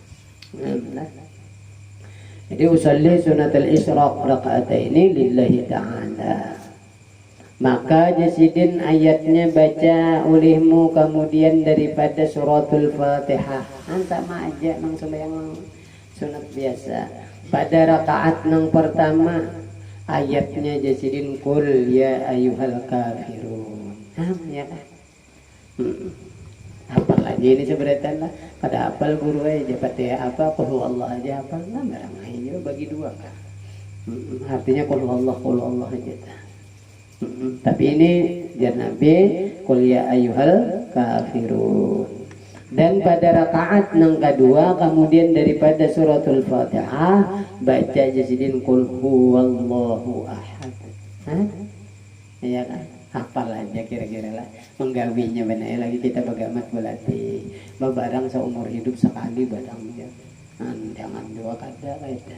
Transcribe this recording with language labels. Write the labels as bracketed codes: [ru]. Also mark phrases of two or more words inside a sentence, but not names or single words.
[ar] Jadi أصلي سنة الإشراق ركعتين لله تعالى. [bjn] Maka jasidin ayatnya baca olehmu kemudian daripada suratul Fatihah. Sama aja nang sembahyang sunat biasa. Pada rakaat nang pertama ayatnya jasidin [ar] قل يا أيها الكافرون. [bjn] Ya kan? Hafal lagi ini sebenarnya lah. Pada hafal guru aja Fatihah apa [ar] قل الله [bjn] aja hafal lah barang aja bagi 2 kan. Artinya [ar] قل الله [bjn] aja. Tapi ini jar Nabi [ar] قل يا أيها الكافرون. [bjn] Dan pada rakaat yang kedua kemudian daripada suratul Fatihah baca jasidin [ar] قل هو الله أحد. [bjn] Ya kan? Hafal aja kira-kira lah. Menggawinya benar lagi kita bagamat berarti barang seumur hidup sekali barangnya. Jangan 2 kada kita.